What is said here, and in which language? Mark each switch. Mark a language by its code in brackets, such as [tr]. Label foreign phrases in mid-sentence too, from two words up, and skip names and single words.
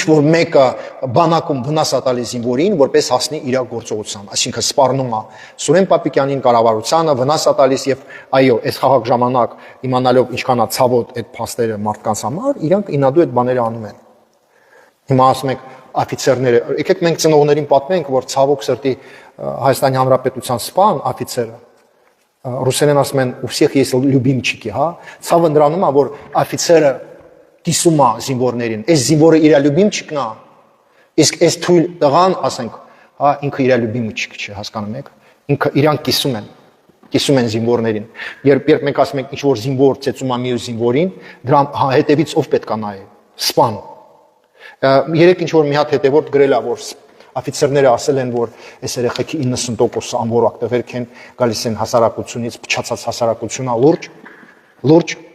[hy] որ մեկը բանակում վնաս է տալիս զինվորին, որպես հասնի իր գործողության, այսինքն սպառնում է Սուրեն Պապիկյանին, կառավարությանը, վնաս է տալիս եւ այո, այս խաղաղ ժամանակ իմանալով ինչքան է ցավոտ այդ փաստերը մարդկանց համար, իրանք ինադու այդ բաները անում են։ Հիմա ասում եք օֆիցերները, եկեք մենք ծնողներին պատմենք, որ ցավոք սրտի Հայաստանի Հանրապետության սպան օֆիցերը Ռուսերեն ասում են «У [ru] всех есть любимчики», [hy] հա, ցավը նրանում է, որ օֆիցերը կիսում է զինվորներին, այս զինվորը իր любимчикն է, իսկ այս թույլ տղան, ասենք, հա, ինքը իր любимчик չէ, հասկանում եք, ինքը իրանք կիսում են զինվորներին։ Երբ մենք ասում ենք ինչ որ զինվոր ծեծում է մյուս զինվորին, դրա հետևից ով պետք է նայե, սպան։ Երեք ինչ որ մի հատ հետևորդ գրել է, որ օֆիցերները ասել են, որ այս երեխեքի 90% անորակ տղերք են, գալիս են հասարակությունից, փչացած հասարակությունա լուրջ